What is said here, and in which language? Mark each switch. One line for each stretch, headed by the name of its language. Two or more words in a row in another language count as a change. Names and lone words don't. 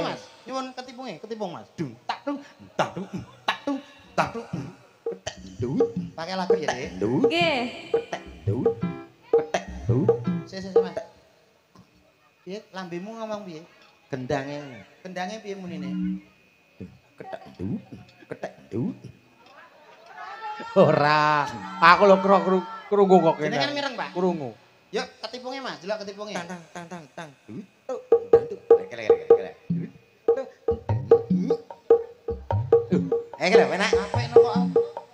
Javanese: Mas, nyuwun ketipung, Mas. Dung, tak dung, tak dung, tak dung, tak dung. Dut,
Indonesian: Pakai lagu ya, Dek. dut,
Javanese: Nggih. dut. Dut. Sik, Mas. Piye lambemu ngomong piye? Gendange. Kendangnya piye munine? Ketek dut, ketek dut. Ora. Aku lho krungu kok kene. Jenengan mireng, Pak? Krungu. Yuk, ketipungnya, Mas. Delok ketipungnya. Tang tang tang tang. Dut. Dut. Kele. Dut. Kele penak.
Indonesian: Apa yang kok?